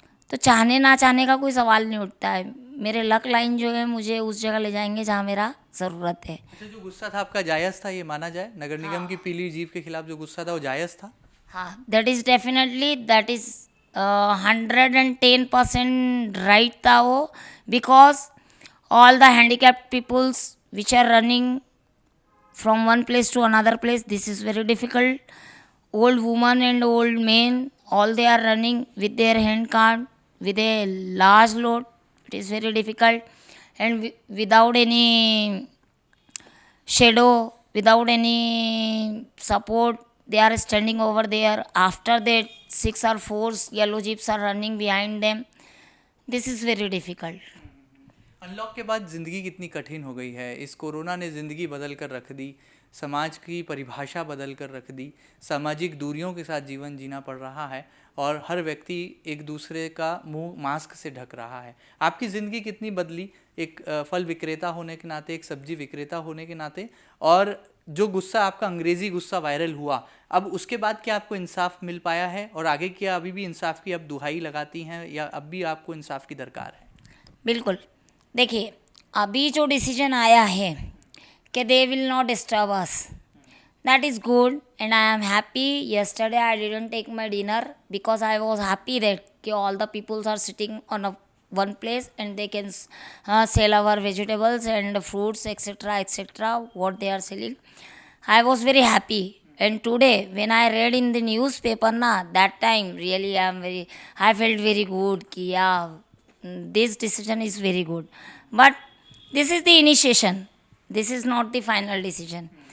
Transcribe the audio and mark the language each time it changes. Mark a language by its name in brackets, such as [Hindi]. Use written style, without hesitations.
[Hindi] तो चाहने ना चाहने का कोई सवाल नहीं उठता है। मेरे लक लाइन जो है मुझे उस जगह ले जाएंगे जहाँ मेरा ज़रूरत है। अच्छा, जो गुस्सा था आपका जायज़ था, ये माना जाए? नगर निगम की पीली जीप के खिलाफ जो गुस्सा था वो जायज़ था? [English] हाँ, that is definitely, that is 110% right [Hindi] था वो। [English] Because all the handicapped peoples which are running from one place to another place, this is very difficult. Old women and old men, all they are running with their hand cart with a large load. It is very difficult, and without any shadow, without any support, they are standing over there. After that, 6 or 4 yellow jeeps are running behind them. This is very difficult. [Hindi] Unlock के बाद ज़िंदगी कितनी कठिन हो गई है। इस corona ने ज़िंदगी बदल कर रख दी, समाज की परिभाषा बदल कर रख दी, सामाजिक दूरियों के साथ जीवन जीना पड़ रहा है और हर व्यक्ति एक दूसरे का मुंह मास्क से ढक रहा है। आपकी ज़िंदगी कितनी बदली, एक फल विक्रेता होने के नाते, एक सब्जी विक्रेता होने के नाते? और जो गुस्सा आपका अंग्रेज़ी गुस्सा वायरल हुआ, अब उसके बाद क्या आपको इंसाफ मिल पाया है? और आगे क्या अभी भी इंसाफ की अब दुहाई लगाती हैं या अब भी आपको इंसाफ की दरकार है? बिल्कुल। देखिए, अभी जो डिसीजन आया है कि [English] They will not disturb us, that is good and I am happy. Yesterday I didn't take my dinner because I was happy that कि all the peoples are sitting on a one place and they can sell our vegetables and fruits etc what they are selling. I was very happy, and today when I read in the newspaper that time really I felt very good कि yeah, this decision is very good, but this is the initiation, this is not the final decision.